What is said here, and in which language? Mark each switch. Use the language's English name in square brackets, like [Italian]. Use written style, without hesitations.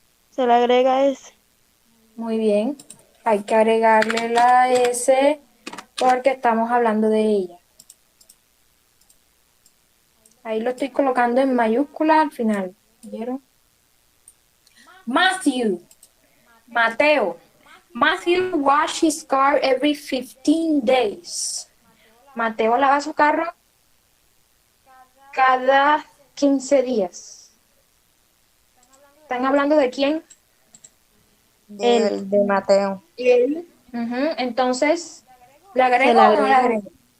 [Spanish] Se le agrega ese. Muy bien. Hay que agregarle la S porque estamos hablando de ella. Ahí lo estoy colocando en mayúscula al final. ¿Vieron? Matthew. Mateo. [English] Matthew wash his car every 15 days. [Spanish] Mateo lava su carro cada 15 días. ¿Están hablando de quién? De Mateo. Él. Ujú. Entonces, ¿le agrego le o no le agrega. agrego?